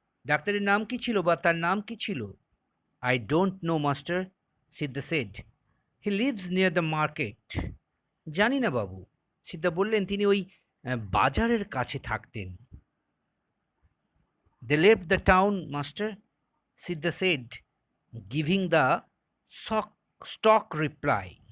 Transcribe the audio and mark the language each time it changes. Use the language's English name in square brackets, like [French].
[Bangla] ডাক্তারের নাম কি ছিল বা তার নাম কি ছিল? [English] I don't know, master, Siddha said. He lives near the market. [Bangla] জানি না বাবু, সিদ্ধা বললেন, তিনি ওই বাজারের কাছে থাকতেন। [English] They left the town, master, Siddha said, giving the stock reply.